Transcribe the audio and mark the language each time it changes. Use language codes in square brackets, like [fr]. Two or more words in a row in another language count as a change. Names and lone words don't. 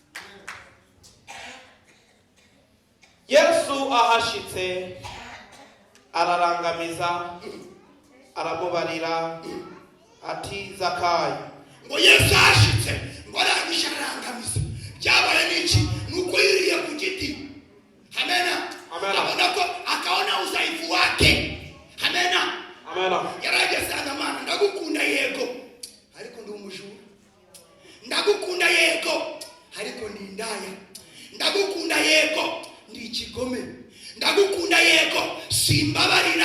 [rw] Yesu ahashitse ararangamiza aramubarira ati Zakayo. Ngo Yesu ahashitse ngo arangisha arangamiza. Byabaye n'iki? Nuko yiriye ku giti. Amen. Abona ko [sw] akaona uzaifu wake. [rw] Amen. Yarageze Mana ndagukunda yego ariko ndi umujura. Ndagukunda yego ariko ndi indaya. Ndagukunda yego ndi ikigome. Ndagukunda yego simbabarira.